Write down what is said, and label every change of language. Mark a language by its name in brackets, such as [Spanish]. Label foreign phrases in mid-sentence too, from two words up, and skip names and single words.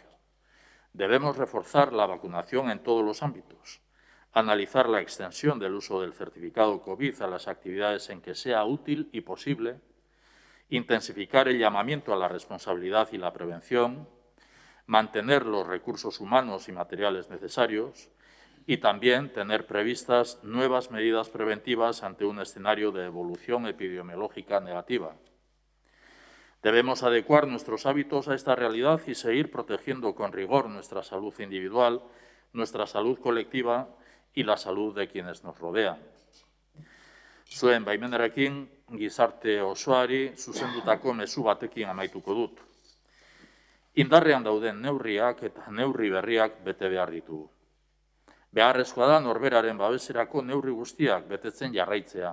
[Spanish] Debemos reforzar la vacunación en todos los ámbitos, analizar la extensión del uso del certificado COVID a las actividades en que sea útil y posible, intensificar el llamamiento a la responsabilidad y la prevención, mantener los recursos humanos y materiales necesarios y también tener previstas nuevas medidas preventivas ante un escenario de evolución epidemiológica negativa. Debemos adecuar nuestros hábitos a esta realidad y seguir protegiendo con rigor nuestra salud individual, nuestra salud colectiva y la salud de quienes nos rodean. [Basque] Zuen baimenarekin, gizarte osoari zuzendutako mezu batekin amaituko dut. Indarrean dauden neurriak eta neurri berriak bete behar ditugu. Beharrezkoa da norberaren babeserako neurri guztiak betetzen jarraitzea.